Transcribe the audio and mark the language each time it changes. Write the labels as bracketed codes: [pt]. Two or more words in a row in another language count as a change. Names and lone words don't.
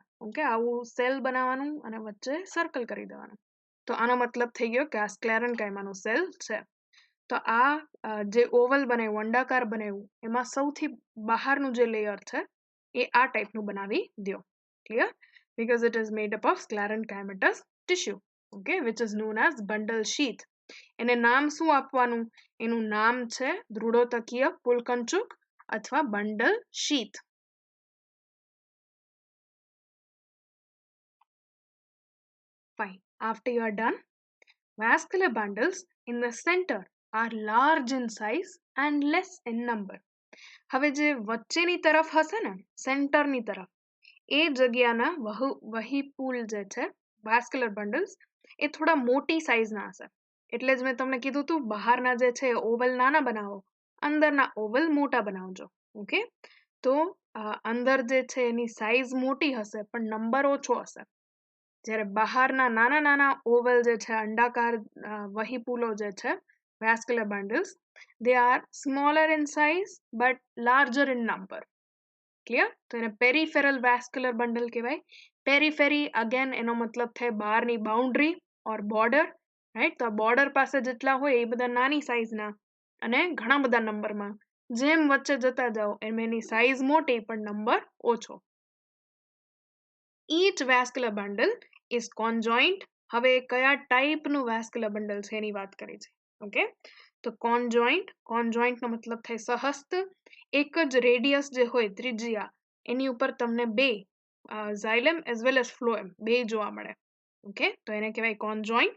[gu] ઓકે, આવું સેલ બનાવવાનું અને વચ્ચે સર્કલ કરી દેવાનું. તો આનો મતલબ થઈ ગયો કે આ સ્ક્લેરેન્કાઇમાનો સેલ છે. તો આ જે ઓવલ બનાવ્યું, અંડાકાર બનાવ્યું, એમાં સૌથી બહારનું જે લેયર છે એ આ ટાઈપનું બનાવી દો. ક્લિયર? [en] Because it is made up of sclerenchymatous tissue, okay, which is known as bundle sheath. [gu] એને નામ શું આપવાનું? એનું નામ છે ધ્રુડોતકીય પુલકંચુક અથવા [en] bundle sheath. [gu] Fine. [en] After you are done, vascular bundles in the center are large in size and less in number. [gu] હવે જે વચ્ચેની તરફ હશે ને, સેન્ટરની તરફ, એ જગ્યાના વહીપુલ જે છે, [en] vascular bundles, [gu] એ થોડા મોટી સાઇઝના હશે. એટલે જ મેં તમને કીધું હતું, બહારના જે છે ઓવલ નાના બનાવો, અંદરના ઓવલ મોટા બનાવજો. ઓકે, તો અંદર જે છે એની સાઇઝ મોટી હશે પણ નંબર ઓછો હશે. જ્યારે બહારના નાના નાના ઓવલ જે છે, અંડાકાર વહીપુલો જે છે, [en] vascular bundles, they are smaller in size but larger in number. [gu] ક્લિયર? તો એને [en] peripheral vascular bundle [gu] કહેવાય. [en] periphery again [gu] એનો મતલબ થાય બહારની [en] boundary or border, right? [gu] તો આ બોર્ડર પાસે જેટલા હોય એ બધા નાની સાઇઝના અને ઘણા બધા નંબરમાં. જેમ વચ્ચે જતા જાઓ એમ એની સાઇઝ મોટી પણ નંબર ઓછો. [en] Each vascular bundle is conjoined. [gu] હવે કયા ટાઈપનું [en] vascular bundle [gu] છે એની વાત કરી છે. ઓકે, તો કોન્જોઈન્ટ નો મતલબ થાય સહસ્ત. એક જ રેડિયસ જે હોય, ત્રિજ્યા, એની ઉપર તમને બે [en] xylem as well as phloem [gu] બે જોવા મળે. ઓકે, તો એને કહેવાય કોન્જોઈન્ટ.